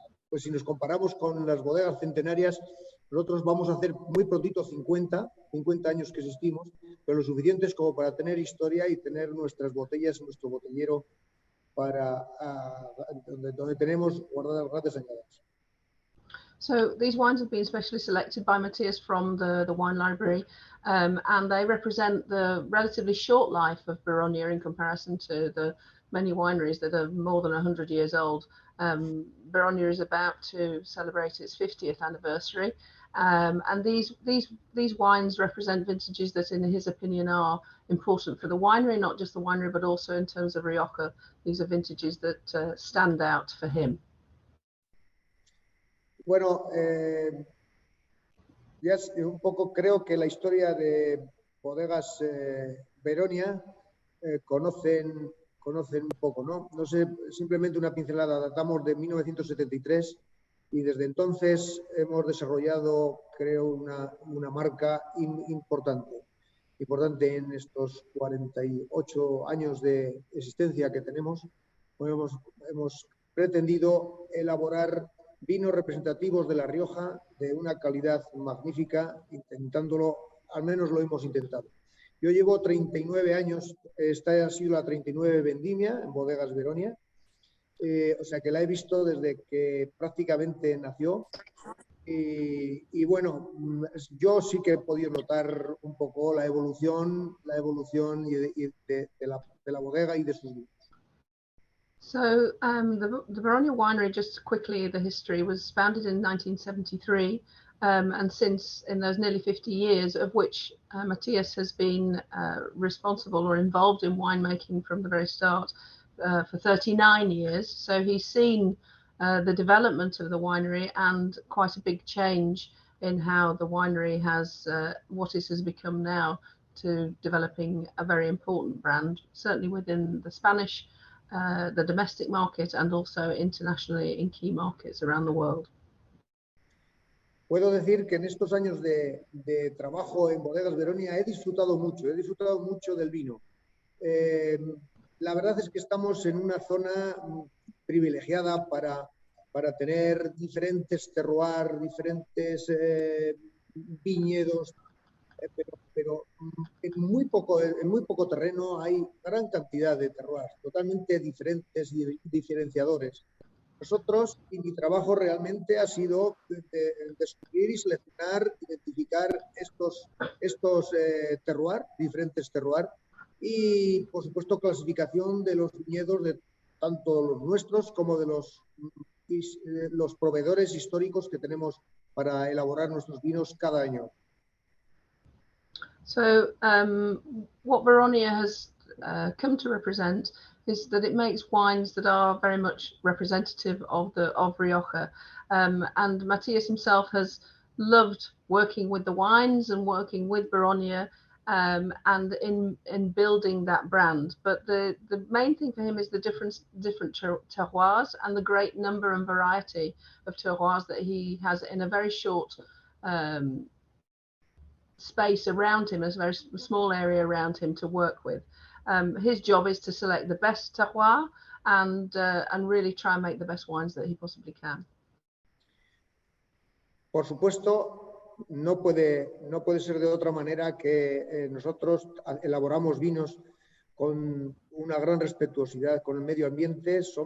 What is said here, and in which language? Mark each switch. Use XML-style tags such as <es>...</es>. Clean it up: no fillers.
<es>pues si nos comparamos con las bodegas centenarias, nosotros vamos a hacer muy prontito 50 años que existimos, pero lo suficientes como para tener historia y tener nuestras botellas, nuestro botellero, para donde tenemos guardadas grandes añadas.</es> <en>So these wines have been specially selected by Matthias from the wine library, and they represent the relatively short life of Baronia in comparison to the many wineries that are more than 100 years old. Baronia is about to celebrate its 50th anniversary, and these wines represent vintages that, in his opinion, are important for the winery, not just the winery, but also in terms of Rioja. These are vintages that stand out for him.</en> <es>Bueno, ya un poco creo que la historia de bodegas Beronia conocen un poco, ¿no? No sé, simplemente una pincelada. Datamos de 1973 y desde entonces hemos desarrollado, creo, una marca importante en estos 48 años de existencia que tenemos. Bueno, hemos pretendido elaborar vinos representativos de La Rioja de una calidad magnífica, intentándolo, al menos lo hemos intentado. Yo llevo 39 años, esta ha sido la 39 vendimia en Bodegas Beronia, o sea que la he visto desde que prácticamente nació. Y bueno, yo sí que he podido notar un poco la evolución de la bodega y de sus vinos.</es> <en>So the Baronia Winery, just quickly, the history, was founded in 1973, and since, in those nearly 50 years, of which Matthias has been responsible or involved in winemaking from the very start for 39 years. So he's seen the development of the winery and quite a big change in how the winery has, what it has become now, to developing a very important brand, certainly within the Spanish the domestic market and also internationally in key markets around the world.</en> <es>Puedo decir que en estos años de trabajo en Bodegas Veronia he disfrutado mucho del vino. La verdad es que estamos en una zona privilegiada para tener diferentes terroirs, diferentes viñedos, pero en muy poco terreno hay gran cantidad de terroirs totalmente diferentes y diferenciadores. Nosotros, y mi trabajo realmente ha sido descubrir y seleccionar, identificar estos terroirs, diferentes terroirs, y por supuesto clasificación de los viñedos de tanto los nuestros como de los proveedores históricos que tenemos para elaborar nuestros vinos cada año.</es> <en>So what Baronia has come to represent is that it makes wines that are very much representative of Rioja. And Matthias himself has loved working with the wines and working with Baronia and in building that brand. But the main thing for him is the different terroirs and the great number and variety of terroirs that he has in a very short space around him, a very small area around him to work with. His job is to select the best terroir and really try and make the best wines that he possibly can.</en> <es>Por supuesto, no puede ser de otra manera que nosotros elaboramos vinos con una gran respetuosidad con el medio ambiente.</es>